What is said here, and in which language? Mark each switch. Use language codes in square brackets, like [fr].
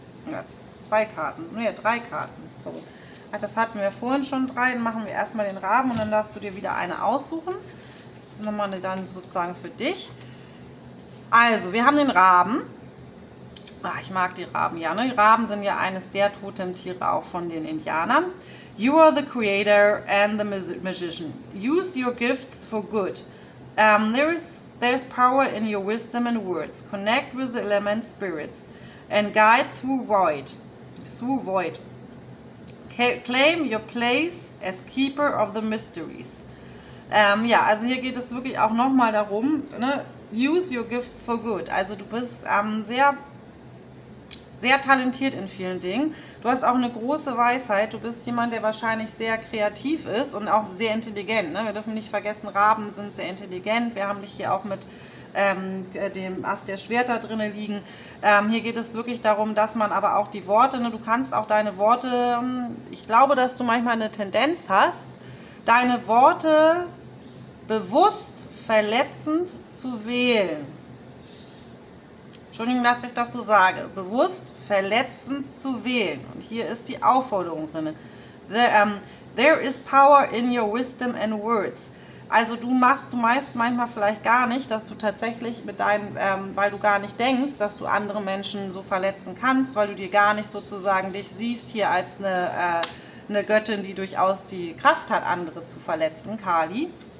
[de] Ja, 2 Karten, ne, 3 Karten. So. Ach, das hatten wir vorhin schon 3. Dann machen wir erstmal den Raben und dann darfst du dir wieder eine aussuchen. Das ist nochmal dann sozusagen für dich. Also, wir haben den Raben. Ach, ich mag die Raben, ja. Ne? Die Raben sind ja eines der Totemtiere auch von den Indianern. [en] You are the creator and the magician. Use your gifts for good. There's power in your wisdom and words. Connect with the element spirits. And guide through void. Claim your place as keeper of the mysteries. [de] Ja, also hier geht es wirklich auch nochmal darum, ne? [en] Use your gifts for good. [de] Also du bist sehr talentiert in vielen Dingen. Du hast auch eine große Weisheit. Du bist jemand, der wahrscheinlich sehr kreativ ist und auch sehr intelligent. Ne? Wir dürfen nicht vergessen, Raben sind sehr intelligent. Wir haben dich hier auch mit dem Ast der Schwerter drinne liegen. Hier geht es wirklich darum, dass man aber auch die Worte, ne, du kannst auch deine Worte, ich glaube, dass du manchmal eine Tendenz hast, deine Worte bewusst verletzend zu wählen. Entschuldigung, dass ich das so sage. Bewusst verletzend zu wählen. Und hier ist die Aufforderung drin. [en] There is power in your wisdom and words. [de] Also du meinst manchmal vielleicht gar nicht, dass du tatsächlich mit deinen, weil du gar nicht denkst, dass du andere Menschen so verletzen kannst, weil du dir gar nicht sozusagen dich siehst hier als eine Göttin, die durchaus die Kraft hat, andere zu verletzen, Kali.